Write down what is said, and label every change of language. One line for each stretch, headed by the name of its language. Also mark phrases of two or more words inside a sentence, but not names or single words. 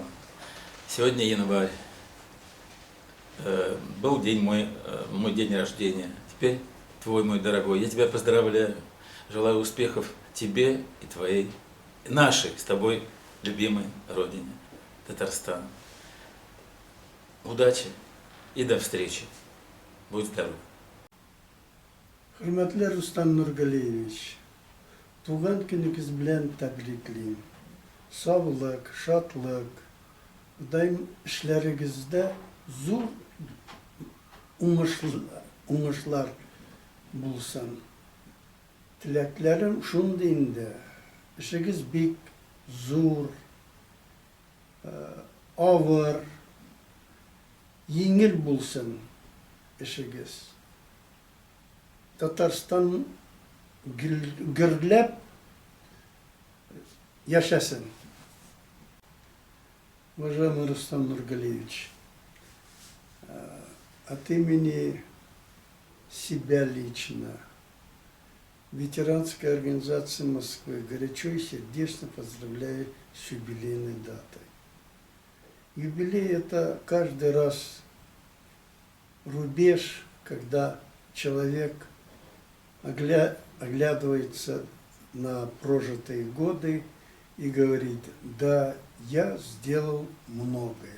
Russian: Сегодня январь, был день мой день рождения, теперь твой, мой дорогой. Я тебя поздравляю, желаю успехов тебе и твоей, нашей с тобой любимой родине, Татарстан. Удачи и до встречи. Будь здоров.
Tatar: Hürmetli Rustam Nurgaliyevich, туган күнегез белән тәбриклим. Саулык, шатлык, даим эшләрегездә зур уңышлар булсын. Теләкләрем шундый инде. Эшегез бик зур, авыр, еңел булсын эшегез. Татарстан гөрләп яшәсен.
Russian: Уважаемый Рустам Нургалиевич, от имени себя лично, ветеранской организации Москвы, горячо и сердечно поздравляю с юбилейной датой. Юбилей – это каждый раз рубеж, когда человек оглядывается на прожитые годы и говорит: да, я сделал многое.